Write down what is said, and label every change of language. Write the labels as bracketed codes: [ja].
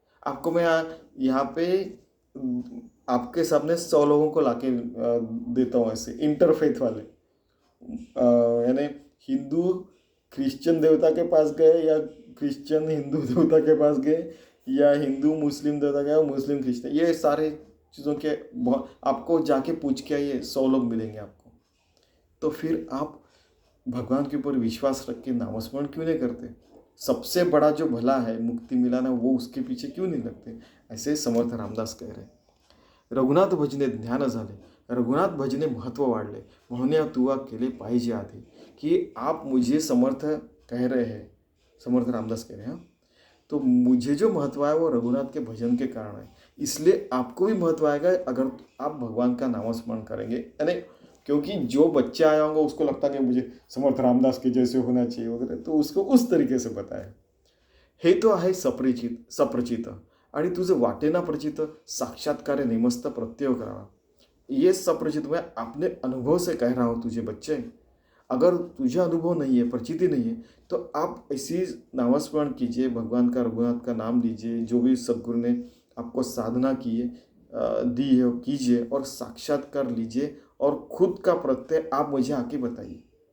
[hi] आपको मैं यहाँ पे आपके सामने 100 लोगों को लाके देता हूँ ऐसे इंटरफेथ वाले, यानी हिंदू क्रिश्चियन देवता के पास गए, या क्रिश्चियन हिंदू देवता के पास गए, या हिंदू मुस्लिम देवता गए, मुस्लिम क्रिश्चियन, ये सारे चीज़ों के आपको जाके पूछ के आइए, 100 लोग मिलेंगे आपको। तो फिर आप भगवान के ऊपर विश्वास रख के नामस्मरण क्यों नहीं करते? सबसे बड़ा जो भला है, मुक्ति मिलाना, वो उसके पीछे क्यों नहीं लगते? ऐसे समर्थ रामदास कह रहे। [mr] रघुनाथ भजने ज्ञान झाले, रघुनाथ भजने महत्व वाढले, म्हणून तुवा केले पाहिजे आधी। [hi] कि आप मुझे समर्थ कह रहे हैं, समर्थ रामदास कह रहे हैं, तो मुझे जो महत्व है वो रघुनाथ के भजन के कारण है, इसलिए आपको भी महत्व आएगा अगर आप भगवान का नामस्मरण करेंगे। यानी क्योंकि जो बच्चा आया होगा उसको लगता है कि मुझे समर्थ रामदास के जैसे होना चाहिए वगैरह, तो उसको उस तरीके से बताया। [mr] हे तो आहे सप्रचित आणि तुझं वाटेना प्रचित, साक्षात्कार नेमस्त प्रत्यय करावा। [hi] ये सप्रचित मैं अपने अनुभव से कह रहा हूँ तुझे बच्चे। अगर तुझे अनुभव नहीं है, प्रचिति नहीं है, तो आप ऐसी नामस्मरण कीजिए, भगवान का, रघुनाथ का नाम लीजिए, जो भी सदगुरु ने आपको साधना की है, दी है, कीजिए और साक्षात्कार लीजिए और खुद का प्रत्यय आप मुझे आके बताइए।